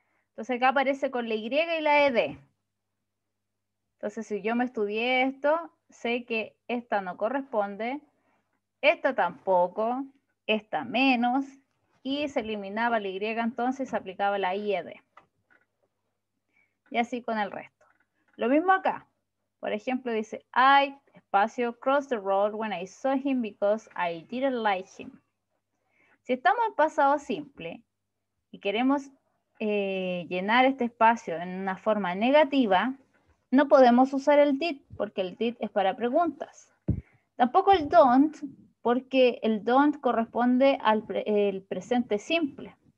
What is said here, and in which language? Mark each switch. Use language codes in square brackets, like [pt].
[es] Entonces acá aparece con la Y y la ED. Entonces si yo me estudié esto, sé que esta no corresponde, esta tampoco, esta menos, y se eliminaba la Y entonces se aplicaba la IED. Y así con el resto. Lo mismo acá. Por ejemplo, dice, [en] I, [es] espacio, [en] crossed the road when I saw him because I didn't like him. [es] Si estamos en pasado simple y queremos llenar este espacio en una forma negativa, no podemos usar el did porque el did es para preguntas. Tampoco el don't porque el don't corresponde al presente simple.